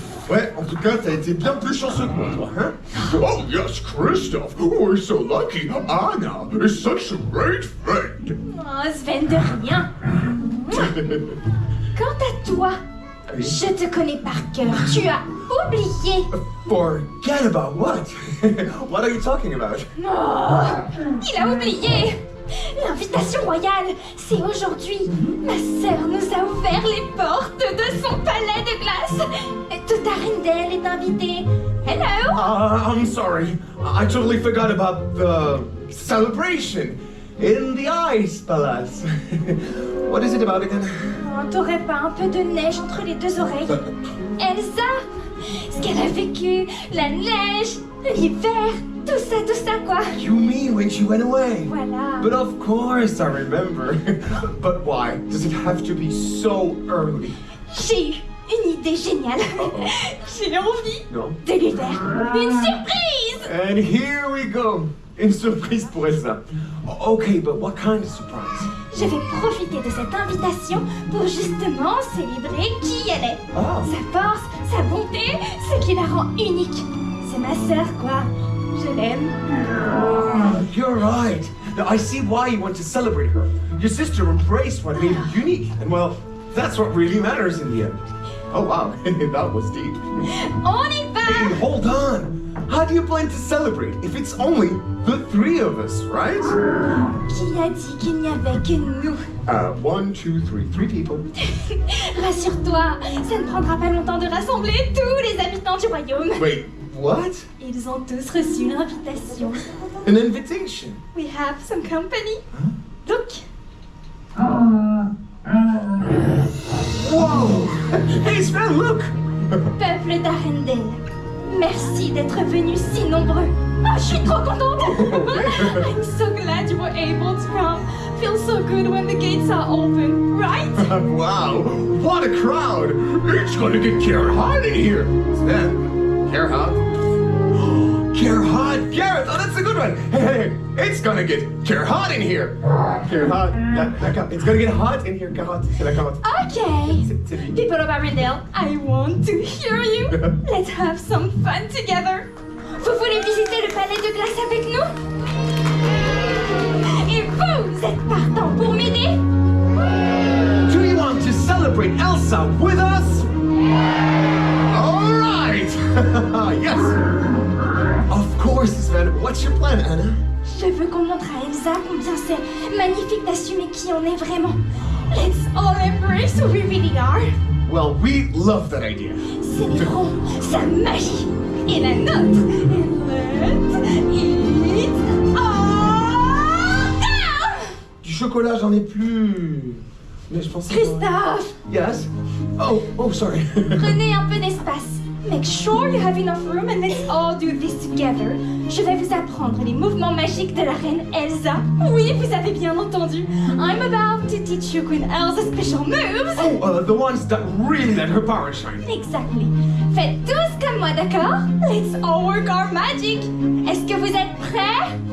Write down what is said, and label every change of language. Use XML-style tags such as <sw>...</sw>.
<fr>Ouais, en tout cas, t'as été bien plus chanceux que moi, toi, hein?</fr> <en>Oh, yes, Christophe! We're so lucky! Anna is such a great friend!</en> <fr>Oh, Sven, de rien. Quant à toi, je te connais par cœur. Tu as oublié.</fr> <en>Forget about what? What are you talking about?</en> <fr>Oh, il a oublié. L'invitation royale, c'est aujourd'hui. Ma sœur nous a ouvert les portes de son palais de glace. Toute Arendelle est invitée.</fr> <en>Hello. I'm sorry. I totally forgot about the celebration in the Ice Palace. What is it about again?</en> <fr>Oh, t'aurais pas un peu de neige entre les deux oreilles? Elsa, ce qu'elle a vécu, la neige, l'hiver, tout ça quoi.</fr> <en>You mean when she went away?</en> <fr>Voilà.</fr> <en>But of course I remember. But why does it have to be so early?</en> <fr>J'ai eu une idée géniale. J'ai envie de lui faire une surprise.</fr> <en>And here we go.</en> <fr>Une surprise pour Elsa.</fr> <en>Okay, but what kind of surprise?</en> <fr>Je vais profiter de cette invitation pour justement célébrer qui elle est. Oh. Sa force, sa bonté, ce qui la rend unique. C'est ma sœur, quoi. Je l'aime.</fr> <en>You're right. Now, I see why you want to celebrate her. Your sister embraced what made her unique. And well, that's what really matters in the end. Oh wow, that was deep.</en> <fr>On y va!</fr> <en>Hey, hold on. How do you plan to celebrate if it's only the three of us, right?</en> <fr>Qui a dit qu'il n'y avait que nous?</fr> <en>1, 2, 3, 3 people.</en> <fr>Rassure-toi, ça ne prendra pas longtemps de rassembler tous les habitants du royaume.</fr> <en>Wait, what?</en> <fr>Ils ont tous reçu l'invitation.</fr> <en>An invitation? We have some company. Look. Whoa! Hey, Sven, look!</en> <fr>Peuple d'Arendelle, merci d'être venus si nombreux. Oh, je suis trop contente!</fr> <en>I'm so glad you were able to come. Feels so good when the gates are open, right? Wow, what a crowd! It's gonna get Gerhard in here! Sven, Gerhard? Gerhard, Gareth! Oh, that's a good one! Hey, it's gonna get Gerhard in here! Gerhard,</en> <fr>d'accord.</fr> <en>It's gonna get hot in here, Gerhard.</en> <fr>C'est la carotte.</fr> <en>Okay.</en> <fr>C'est lui.</fr> <en>People of Arendelle, I want to hear you. Let's have some fun together.</en> <fr>Vous voulez visiter le palais de glace avec nous? Et vous êtes partant pour m'aider?</fr> <en>Do you want to celebrate Elsa with us? All right! Yes! Of course, Sven. What's your plan, Anna?</en> <fr>Je veux qu'on montre à Elsa combien c'est magnifique d'assumer qui on est vraiment.</fr> <en>Let's all embrace who we really are. Well, we love that idea.</en> <fr>Célébrons sa magie et la nôtre.</fr> <en>And let's eat all down!</en> <fr>Du chocolat, j'en ai plus. Mais je pensais. Christophe,</fr> <en>Yes? Oh, sorry.</en> <fr>prenez un peu d'espace.</fr> <en>Make sure you have enough room and let's all do this together.</en> <fr>Je vais vous apprendre les mouvements magiques de la reine Elsa. Oui, vous avez bien entendu.</fr> <en>I'm about to teach you Queen Elsa's special moves. Oh, the ones that really let her power shine. Exactly.</en> <fr>Faites tous comme moi, d'accord?</fr> <en>Let's all work our magic.</en> <fr>Est-ce que vous êtes prêts?</fr>